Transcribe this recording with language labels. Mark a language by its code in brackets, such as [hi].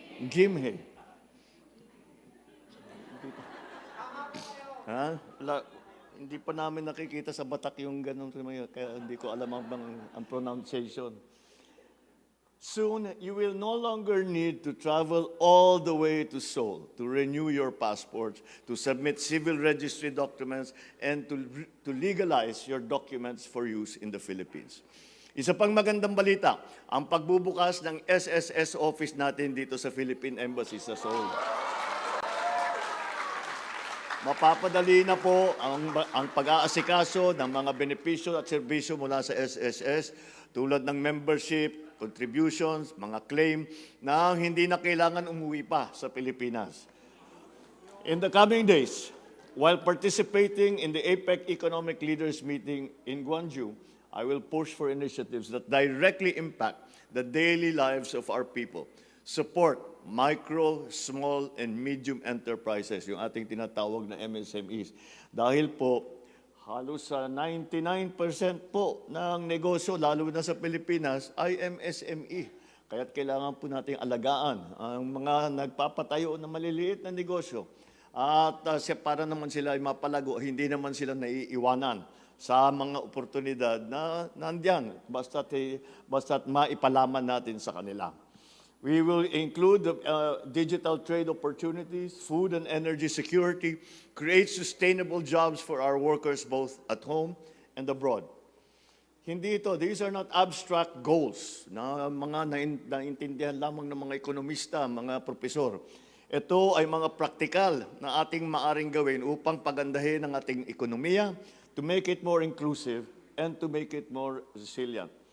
[tl] Gimhae. Ha? Hindi pa namin nakikita sa Batak yung ganun, kaya hindi ko alam ang pronunciation. [en] Soon, you will no longer need to travel all the way to Seoul to renew your passports, to submit civil registry documents, and to legalize your documents for use in the Philippines. [tl] Isa pang magandang balita, ang pagbubukas ng SSS office natin dito sa Philippine Embassy sa Seoul. Mapapadali na po ang pag-aasikaso ng mga benepisyo at serbisyo mula sa SSS tulad ng membership, contributions, mga claim na hindi na kailangan umuwi pa sa Pilipinas. [en] In the coming days, while participating in the APEC Economic Leaders Meeting in Gwangju, I will push for initiatives that directly impact the daily lives of our people. Support micro, small, and medium enterprises, [tl] yung ating tinatawag na MSMEs. Dahil po, halos sa 99% po ng negosyo, lalo na sa Pilipinas, ay MSME. Kaya't kailangan po nating alagaan ang mga nagpapatayo ng maliliit na negosyo. At para naman sila ay mapalago, hindi naman sila naiiwanan sa mga oportunidad na nandyan, basta't maipalaman natin sa kanila. [en] We will include digital trade opportunities, food and energy security, create sustainable jobs for our workers both at home and abroad. These are not abstract goals [tl] na mga naintindihan lamang ng mga ekonomista, mga profesor. Ito ay mga praktikal na ating maaring gawin upang pagandahin ang ating ekonomiya, [en] to make it more inclusive and to make it more resilient.